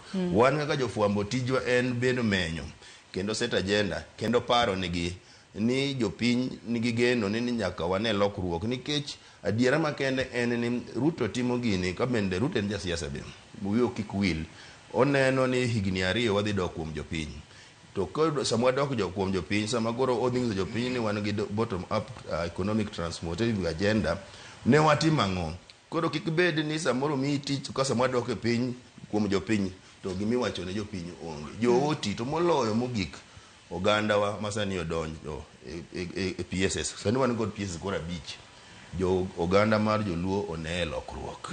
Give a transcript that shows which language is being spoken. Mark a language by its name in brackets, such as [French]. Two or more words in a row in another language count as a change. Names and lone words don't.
[Luo (Kenya and Tanzania)] Wan kaka jofwambo tijwa en bedo menyo kendo [English] set agenda [Luo (Kenya and Tanzania)] kendo paro nigi ni jopiny nigi geno ni nyaka wane lokruok nikech adiera makende en ni Ruto timo gini ka bende Ruto en jasiasa be wiyo kik wil oneno ni higni 2 wadhi dok kuom jopiny to ko sama dok kuom jopiny sama goro odhi jopiny ni wan gi [English] bottom up economic transformative agenda [Luo (Kenya and Tanzania)] ne watimo ang'o. Koro kik bed ni samoro mi tich ka sama dok e piny kuom jopiny to gimi wacho ne jopiny onge jooti to moloyo mogik oganda wa masani odonjo e PSS. Sani wan god PSS kora bich jo oganda mar joluo one lokruok.